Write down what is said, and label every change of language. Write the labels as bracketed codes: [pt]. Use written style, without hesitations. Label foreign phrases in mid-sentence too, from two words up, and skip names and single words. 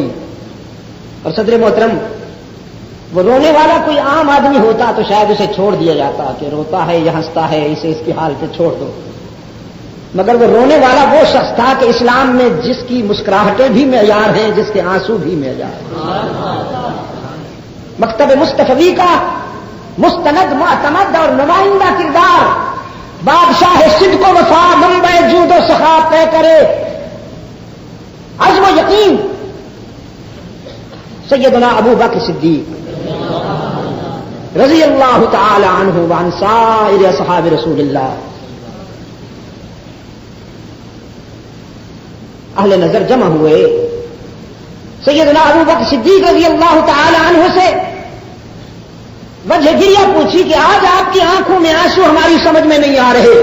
[ur] اور صدر محترم وہ رونے والا کوئی عام آدمی ہوتا تو شاید اسے چھوڑ دیا جاتا کہ روتا ہے یا ہنستا ہے اسے اس کی حال پہ چھوڑ دو. مگر وہ رونے والا وہ شخص تھا کہ اسلام میں جس کی مسکراہٹیں بھی معیار ہیں جس کے آنسو بھی معیار ہیں. مکتب مصطفی کا مستند معتمد اور نمائندہ کردار بادشاہ صدق و وفا منبع جود و سخا طے کرے عزم و یقین سیدنا ابو بکر صدیق [ar] رضی اللہ تعالی عنہ وعن سائر اصحاب رسول اللہ. [ur] اہل نظر جمع ہوئے. سیدنا ابو بکر صدیق [ar] رضی اللہ تعالی عنہ [ur] سے وجہ گریہ پوچھی کہ آج آپ کی آنکھوں میں آنسو ہماری سمجھ میں نہیں آ رہے.